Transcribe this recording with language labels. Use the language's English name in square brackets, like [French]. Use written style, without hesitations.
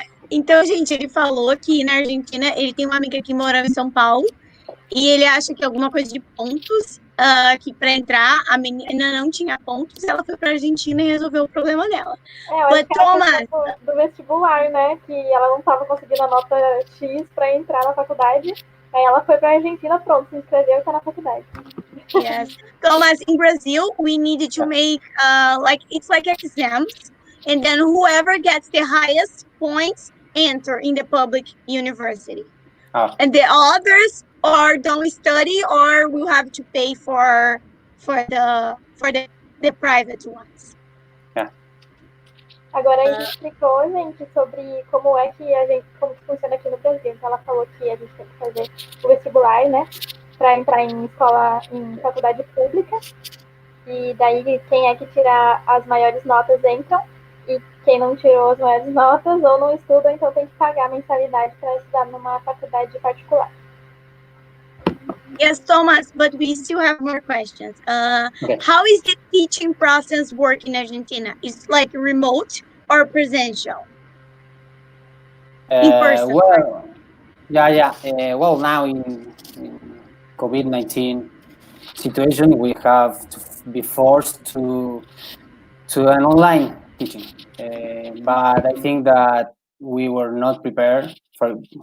[Portuguese] Então, gente, ele falou que na Argentina ele tem uma amiga que morava em São Paulo e ele acha que alguma coisa de pontos, que para entrar a menina não tinha pontos, ela foi para a Argentina e resolveu o problema dela. Eu acho que era do vestibular, né? Que ela não estava conseguindo a nota X para entrar na faculdade. Aí ela foi para a Argentina, pronto, se inscreveu e está na faculdade. [English] Yes. Thomas, in Brazil, we needed to make it's like exams, and then whoever gets the highest points enter in the public university. And the others or don't study or will have to pay for the private ones. [Portuguese] Agora a gente explicou, gente, sobre como é que como funciona aqui no Brasil. Então ela falou que a gente tem que fazer o vestibular, né, para entrar em faculdade pública. E daí quem é que tirar as maiores notas entram. E quem não tirou as maiores notas ou não estuda, então tem que pagar a mensalidade para estudar numa faculdade particular. [English] Yes, Thomas, but we still have more questions. How is the teaching process work in Argentina? Is it like remote or presential? In person? Well, yeah. Well, now in COVID-19 situation, we have to be forced to an online teaching. But I think that we were not prepared for